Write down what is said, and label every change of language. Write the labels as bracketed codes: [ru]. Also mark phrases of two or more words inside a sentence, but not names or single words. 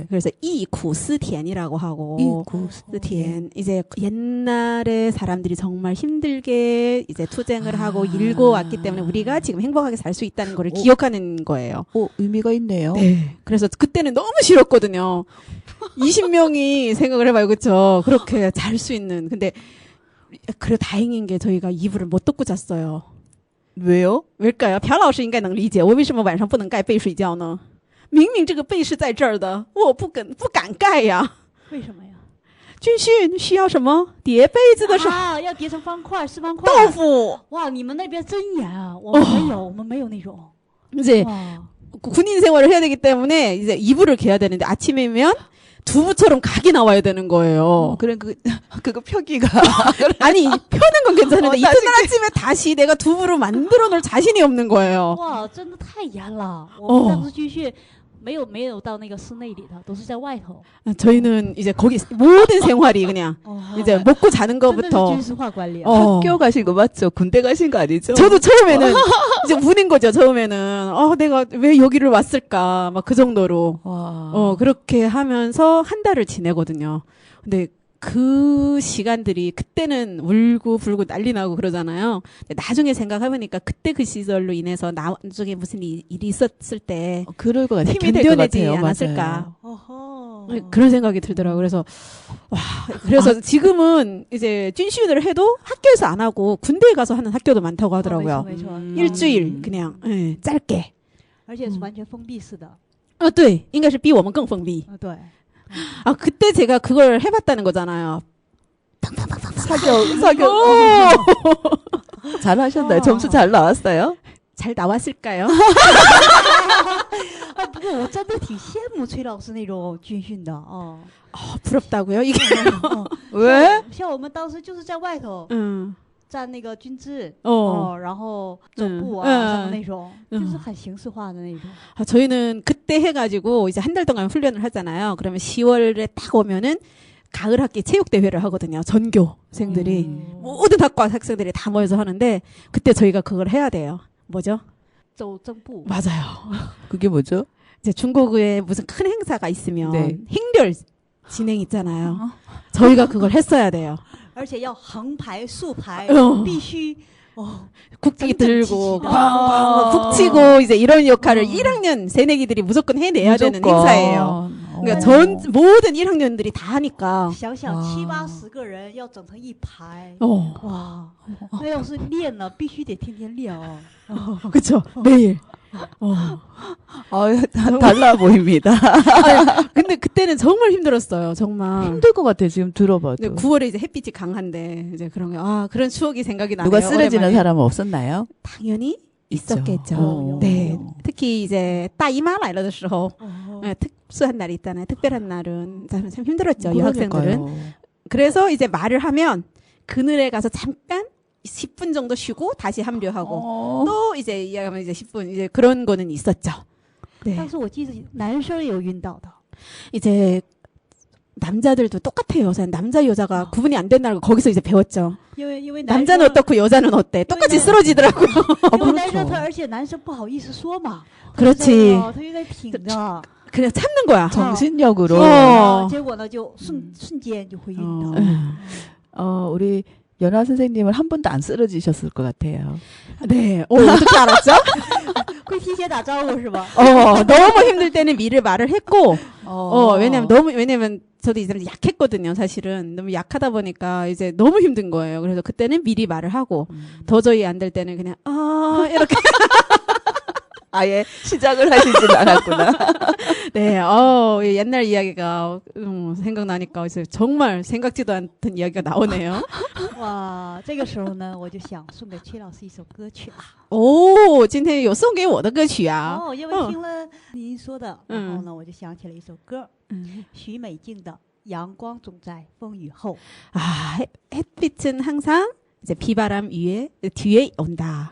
[ko] 그래서 이구스티엔이라고 하고 이구스티엔 이제 옛날에 사람들이 정말 힘들게 이제 투쟁을 하고 일궈왔기 때문에 우리가 지금 행복하게 살 수 있다는 거를 기억하는 거예요. 의미가 있네요. 네. 그래서 그때는 너무 싫었거든요. 20명이 생각을 해봐요, 그렇죠? 그렇게 잘 수 있는. 근데 그래 다행인 게 저희가 이불을 못 덮고 잤어요. 왜요? 왜일까요? [zh] 朴老师应该能理解我为什么晚上不能盖被睡觉呢？明明这个被是在这儿的，我不敢盖呀。为什么呀？军训需要什么？叠被子的时候要叠成方块，四方块。豆腐。哇，你们那边真严啊！我们没有，我们没有那种。 [ko] 이제 군인 생활을 해야 되기 때문에 이제 이불을 개야 되는데 아침이면 두부처럼 각이 나와야 되는 거예요. 그래 그거 펴기가 아니 펴는 건 괜찮은데 이튿날 아침에 다시 내가 두부로 만들어 놓을 자신이 없는 거예요. [zh] 哇，真的太严了！我们当时军训没有到那个室内里头，都是在外头。 [ko] 저희는 이제 거기 모든 생활이 그냥 이제 먹고 자는 거부터. [zh] 军事化管理。 [ko] 학교 가신 거 맞죠? 군대 가신 거 아니죠? 저도 처음에는 이제 우는 거죠. 처음에는 내가 왜 여기를 왔을까 막 그 정도로. 그렇게 하면서 한 달을 지내거든요. 근데 그 시간들이 그때는 울고 불고 난리 나고 그러잖아요. 근데 나중에 생각해보니까 그때 그 시절로 인해서 나중에 무슨 일이 있었을 때 그럴 것 같아요. 힘이 견뎌내지 않았을까. 그런 생각이 들더라고요. 그래서 그래서 지금은 이제 军训을 해도 학교에서 안 하고 군대에 가서 하는 학교도 많다고 하더라고요. 일주일 그냥 짧게. [zh] 而且是完全封闭式的。对，应该是比我们更封闭。对。 [ko] 그때 제가 그걸 해봤다는 거잖아요. 사격. 잘하셨나요? 점수 잘 나왔어요? 잘 나왔을까요? [zh] 不过我真的挺羡慕崔老师那种军训的 [ko] 부럽다고요? 이게 왜? [zh] 像我们当时就是在外头站那个军姿然后走步什么那种就是很形式化的那种 [ko] 저희는 그때 해가지고 이제 한 달 동안 훈련을 하잖아요. 그러면 10월에 딱 오면은 가을 학기 체육대회를 하거든요. 전교생들이 모든 학과 학생들이 다 모여서 하는데 그때 저희가 그걸 해야 돼요. 뭐죠? [zh] 走正步 [ko] 맞아요. 그게 뭐죠? 이제 중국에 무슨 큰 행사가 있으면 네. 행렬 진행 있잖아요. 저희가 그걸 했어야 돼요. [zh] 而且要横排竖排必须 [ko] 국기 들고 북치고 이제 이런 역할을 1학년 새내기들이 무조건 해내야 되는 행사예요. 그러니까 모든 1학년들이 다 하니까. [zh] 想想7、80个人要整成一排哇那要是练了必须得天天练 [ko] 그렇죠. 매일. 달라 보입니다. 근데 그때는 정말 힘들었어요. 정말. 힘들 것 같아요. 지금 들어봐도. 9월에 이제 햇빛이 강한데 이제 그런 게 그런 추억이 생각이 나네요. 누가 쓰러지는 오랜만에. 사람은 없었나요? 당연히 있죠. 있었겠죠. 네. 특히 이제 [zh] 大姨妈来了的时候 [ko] 특수한 날이 있잖아요. 특별한 날은 참 힘들었죠. 여학생들은. 그래서 이제 말을 하면 그늘에 가서 잠깐 10분 정도 쉬고 다시 합류하고 또 이제 이야기하면 이제 10분 이제 그런 거는 있었죠. 네. [zh] 但是我记得男生有晕倒的 [ko] 이제 남자들도 똑같아요. 남자 여자가 구분이 안 된다는 거 거기서 이제 배웠죠. [zh] 因为 [ko] 남자는 어떻고 여자는 어때? 똑같이 쓰러지더라고요. [zh] 因为男生他而且男生不好意思说嘛 [ko] 그렇지. [zh] 他就在挺着 [ko] 그냥 참는 거야. 정신력으로. [zh] 结果呢就瞬间就会晕倒 [ko] 우리 연화 선생님은 한 번도 안 쓰러지셨을 것 같아요. 네. 어떻게 알았죠? [zh] 会提前打招呼是吧？ [ko] 너무 힘들 때는 미리 말을 했고, 왜냐면 저도 이제 약했거든요, 사실은. 너무 약하다 보니까 이제 너무 힘든 거예요. 그래서 그때는 미리 말을 하고, 도저히 안 될 때는 그냥, 이렇게. 아예 시작을 하시진 않았구나. 네, 옛날 이야기가 생각나니까 정말 생각지도 않던 이야기가 나오네요. [zh] 哇，这个时候呢，我就想送给崔老师一首歌曲啊。今天有送给我的歌曲啊。因为听了您说的，然后呢，我就想起了一首歌，许美静的《阳光总在风雨后》。 [ko] 햇빛은 항상 이제 비바람 뒤에 온다.